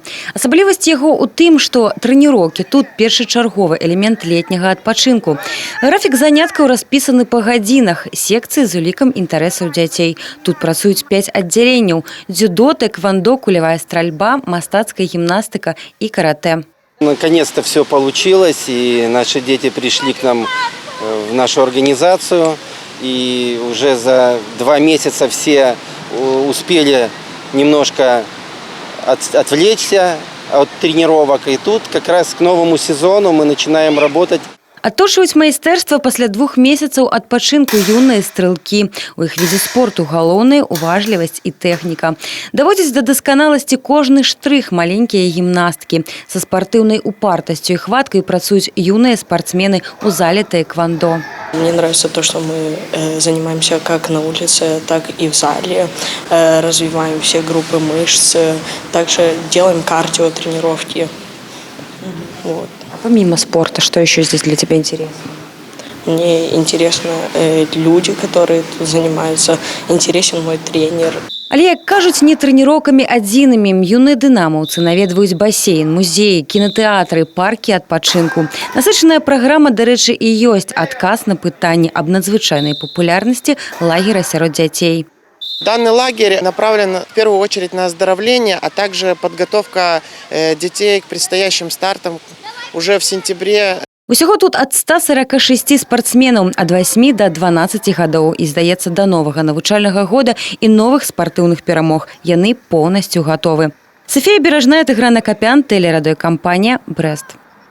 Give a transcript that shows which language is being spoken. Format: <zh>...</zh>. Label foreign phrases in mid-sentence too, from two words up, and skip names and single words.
<be>Асаблівасць яго ў тым, што трэніроўкі тут першачарговы элемент летняга адпачынку. Графік заняткаў распісаны па гадзінах, секцыі з улікам інтарэсаў дзяцей. Тут працуюць 5 аддзяленняў: дзюдо, тэквандо, кулявая стральба, мастацкая гімнастыка і каратэ.</be> <ru>Наконец-то все получилось, и наши дети пришли к нам в нашу организацию. И уже за 2 месяца все успели немножко отвлечься от тренировок. И тут как раз к новому сезону мы начинаем работать.</ru> <be>Адточваюць майстэрства пасля 2 месяцаў адпачынку юныя стрэлкі. У іх відзе спорту галоўныя уважлівасць і тэхніка. Даводзяць да дасканаласці кожны штрых маленькія гімнасткі. Са спартыўнай упартасцю і хваткай працуюць юныя спортсмены у зале тэквандо.</be> <ru>Мне нравится то, что мы занимаемся как на улице, так и в зале. Развиваем все группы мышц. Также делаем кардио тренировки. Вот. А помимо спорта, что еще здесь для тебя интересно? Мне интересны люди, которые тут занимаются. Интересен мой тренер.</ru> <be>Але, як кажуць, не трэніроўкамі адзінымі юныя дынамаўцы наведваюць басейн, музеі, кінатэатры, паркі адпачынку. Насычаная праграма, дарэчы, і ёсць адказ на пытанні аб надзвычайнай папулярнасці лагера сярод дзяцей.</be> <ru>Данный лагерь направлен в первую очередь на оздоровление, а также подготовка детей к предстоящим стартам уже в сентябре.</ru> <be>Усяго тут ад 146 спартсменаў ад 8 до 12 гадоў і, здаецца, да новага навучальнага года і новых спартыўных перамог. Яны поўнасцю гатовы. Софія Бережная, Тыгран Акапян, тэлерадыёкампанія «Брэст».</be>